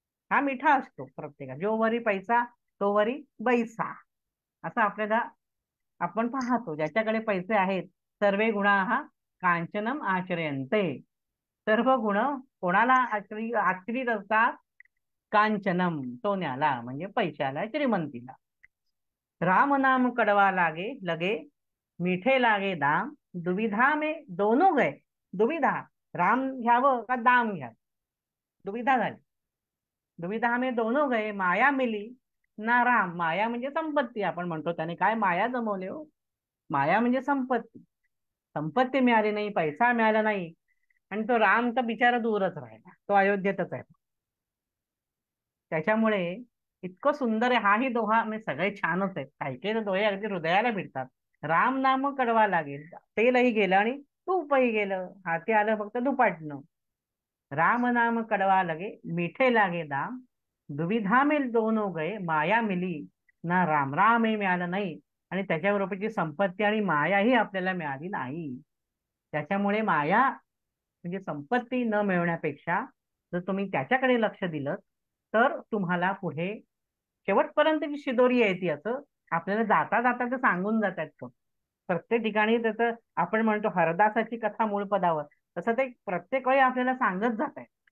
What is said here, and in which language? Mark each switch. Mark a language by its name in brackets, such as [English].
[Marathi] हा मिठा असतो प्रत्येका, जो वरी पैसा तो वरी बैसा. असं आपल्याला आपण पाहतो. ज्याच्याकडे पैसे आहेत, [Sanskrit] सर्वे गुणा हा कांचनम आचरयन्ते. [Marathi] सर्व गुण कोणाला आचरित असतात? कांचनम, सोन्याला म्हणजे पैशाला, श्रीमंतीला. [Hindi] राम नाम कडवा लागे लगे, मीठे लागे दाम, दुविधा में दोनों गए. [Marathi] दुविधा, राम घ्यावं का दाम घ्यावं, दुविधा झाली. [Hindi] दुविधा में दोनों गए, माया मिली ना राम. [Marathi] माया म्हणजे संपत्ती. आपण म्हणतो त्याने काय माया जमवले हो. माया म्हणजे संपत्ती. संपत्ती मिळाली नाही, पैसा मिळाला नाही आणि तो राम तर बिचारा दूरच राहिला, तो अयोध्येतच आहे. त्याच्यामुळे इतकं सुंदर आहे. हाही दोहा म्हणजे सगळे छानच आहेत. काही काही दोहे अगदी हृदयाला भिडतात. [Hindi] राम नाम कडवा लागेल, [Marathi] तेलही गेलं आणि तूपही गेलं, हाती आलं फक्त दुपाटणं. [Hindi] राम नाम कडवा लगे, मीठे लागे दाम, दुविधा में दोनों गए, माया मिली ना राम. [Marathi] रामही मिळालं नाही आणि त्याच्याबरोबरची संपत्ती आणि मायाही आपल्याला मिळाली नाही. त्याच्यामुळे माया म्हणजे संपत्ती न मिळवण्यापेक्षा जर तुम्ही त्याच्याकडे लक्ष दिलं तर तुम्हाला पुढे शेवटपर्यंतची शिदोरी येते. असं आपल्याला जाता जाता ते सांगून जातात तो. प्रत्येक ठिकाणी त्याचं आपण म्हणतो हरदासाची कथा मूळ पदावर, तसं ते प्रत्येक वेळी आपल्याला सांगत जात आहे.